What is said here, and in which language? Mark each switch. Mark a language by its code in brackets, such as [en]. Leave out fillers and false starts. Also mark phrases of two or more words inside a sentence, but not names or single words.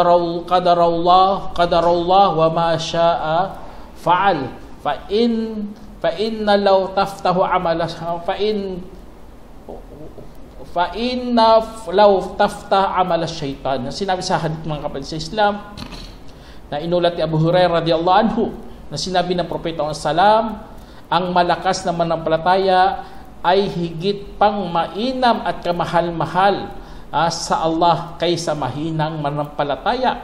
[ar] قدر الله وما شاء فعل فإن فإن لو تفتح عمل فإن لو تفتح عمل الشيطان. [tl] Sinabi sa hadith mga kapatid sa Islam na inulat ni Abu Hurairah [ar] رضي الله عنه [tl] na sinabi ng Propeta sallam, ang malakas na manampalataya ay higit pang mainam at kamahal-mahal sa Allah kaysa mahinang manampalataya.